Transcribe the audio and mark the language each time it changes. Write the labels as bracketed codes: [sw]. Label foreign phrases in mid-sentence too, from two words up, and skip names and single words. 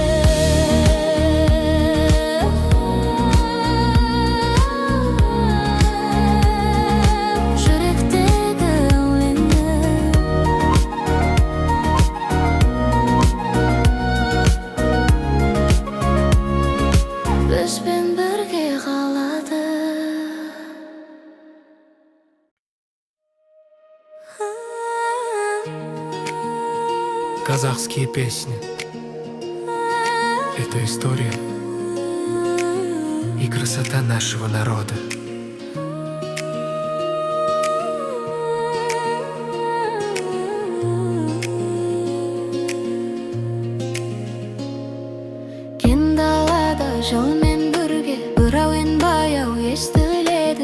[kk] Жүректегі әуені. Бізбен бірге қалады. [ru] Казахские песни — это история и красота нашего народа. [kk] Кең далада жолмен бірге бір әуен баяу естіледі.